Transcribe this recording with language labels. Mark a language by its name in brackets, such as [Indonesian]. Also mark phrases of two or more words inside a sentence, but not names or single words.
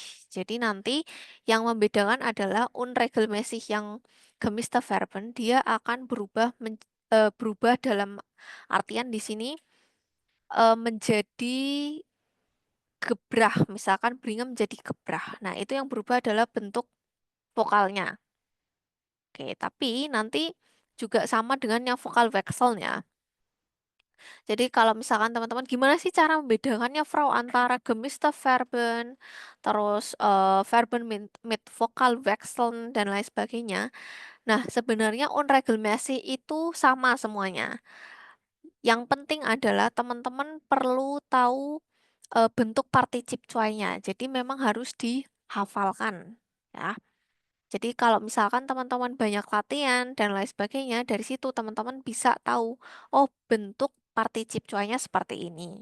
[Indonesian] Jadi nanti yang membedakan adalah unregelmäßig yang [German] gemischte Verben, [Indonesian] dia akan berubah dalam artian di sini menjadi gebrah, misalkan bringen menjadi gebrah. Nah, itu yang berubah adalah bentuk vokalnya. Oke, tapi nanti juga sama dengan yang [German] vokal vekselnya. [Indonesian] Jadi kalau misalkan teman-teman gimana sih cara membedakannya Frau antara [German] gemischte Verben, [Indonesian] terus [German] Verben mit vokal wechseln [Indonesian] dan lain sebagainya. Nah, sebenarnya unregelmäßig itu sama semuanya. Yang penting adalah teman-teman perlu tahu bentuk Partizip 2-nya. Jadi memang harus dihafalkan ya. Jadi kalau misalkan teman-teman banyak latihan dan lain sebagainya, dari situ teman-teman bisa tahu, oh bentuk Partizip 2-nya seperti ini.